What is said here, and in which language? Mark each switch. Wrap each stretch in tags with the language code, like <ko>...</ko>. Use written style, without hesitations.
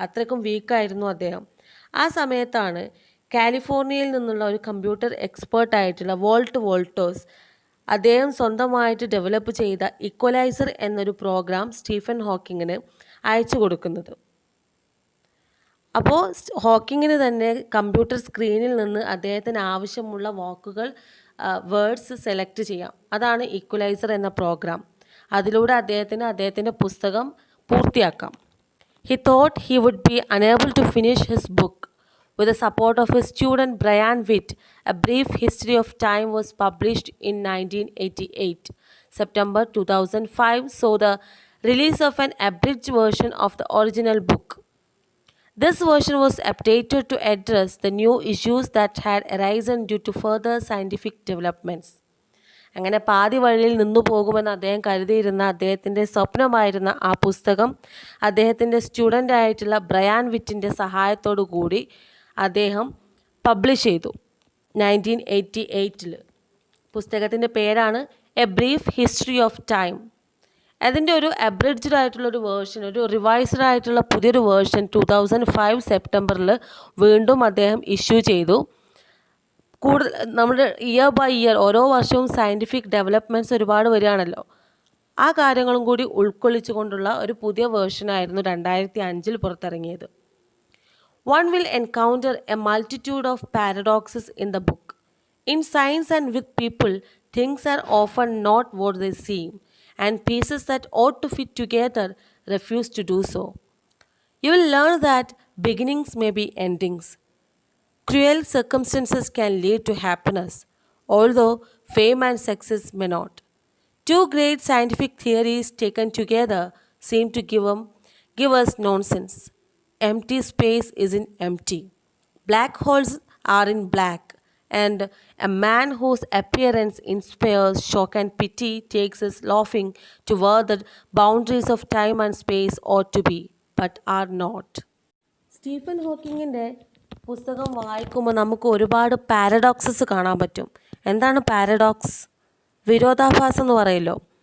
<ml>അത്രയ്ക്കും വീക്കായിരുന്നു അദ്ദേഹം. ആ സമയത്താണ് കാലിഫോർണിയയിൽ നിന്നുള്ള ഒരു കമ്പ്യൂട്ടർ എക്സ്പേർട്ടായിട്ടുള്ള വോൾട്ട് വോൾട്ടേഴ്സ് അദ്ദേഹം സ്വന്തമായിട്ട് ഡെവലപ്പ് ചെയ്ത ഇക്വലൈസർ എന്നൊരു പ്രോഗ്രാം സ്റ്റീഫൻ ഹോക്കിങ്ങിന് അയച്ചു കൊടുക്കുന്നത്. അപ്പോൾ ഹോക്കിങ്ങിന് തന്നെ കമ്പ്യൂട്ടർ സ്ക്രീനിൽ നിന്ന് അദ്ദേഹത്തിന് ആവശ്യമുള്ള വാക്കുകൾ വേർഡ്സ് സെലക്ട് ചെയ്യാം. അതാണ് ഇക്വലൈസർ എന്ന പ്രോഗ്രാം. അതിലൂടെ അദ്ദേഹത്തിൻ്റെ പുസ്തകം പൂർത്തിയാക്കാം.</ml> <en>He thought he would be unable to finish his book. With the support of his student Brian Witt, A Brief History of Time was published in 1988. September 2005 saw the release of an abridged version of the original book. This version was updated to address the new issues that had arisen due to further scientific developments.</en> <ml>അങ്ങനെ പാതി വഴിയിൽ നിന്നു പോകുമെന്ന് അദ്ദേഹം കരുതിയിരുന്ന അദ്ദേഹത്തിൻ്റെ സ്വപ്നമായിരുന്ന ആ പുസ്തകം അദ്ദേഹത്തിൻ്റെ സ്റ്റുഡൻ്റായിട്ടുള്ള ബ്രയാൻ വിറ്റിൻ്റെ സഹായത്തോടു കൂടി അദ്ദേഹം പബ്ലിഷ് ചെയ്തു 1988. പുസ്തകത്തിൻ്റെ പേരാണ് A brief history of time. അതിൻ്റെ ഒരു അബ്രിഡ്ജ്ഡ് ആയിട്ടുള്ളൊരു വേർഷൻ, ഒരു റിവൈസ്ഡ് ആയിട്ടുള്ള പുതിയൊരു വേർഷൻ 2005 സെപ്റ്റംബറിൽ വീണ്ടും അദ്ദേഹം ഇഷ്യൂ ചെയ്തു. കൂടുതൽ നമ്മുടെ</ml> <en>year by year</en> <ml>ഓരോ വർഷവും സയൻറ്റിഫിക് ഡെവലപ്മെൻറ്റ്സ് ഒരുപാട് വരികയാണല്ലോ, ആ കാര്യങ്ങളും കൂടി ഉൾക്കൊള്ളിച്ചുകൊണ്ടുള്ള ഒരു പുതിയ വേർഷനായിരുന്നു 2005 പുറത്തിറങ്ങിയത്.</ml> <en>One will encounter a multitude of paradoxes in the book. In science and with people, things are often not what they seem, and pieces that ought to fit together refuse to do so. You will learn that beginnings may be endings. Cruel circumstances can lead to happiness, although fame and success may not. Two great scientific theories taken together seem to give us nonsense. Empty space isn't empty. Black holes are in black, and a man whose appearance inspires shock and pity takes us laughing to where the boundaries of time and space ought to be, but are not.</en> <ml>Stephen ഹോക്കിങ്ങിൻ്റെ പുസ്തകം വായിക്കുമ്പോൾ നമുക്ക് ഒരുപാട് paradoxes കാണാൻ പറ്റും. എന്താണ് paradox? വിരോധാഭാസം എന്ന് പറയല്ലോ.</ml>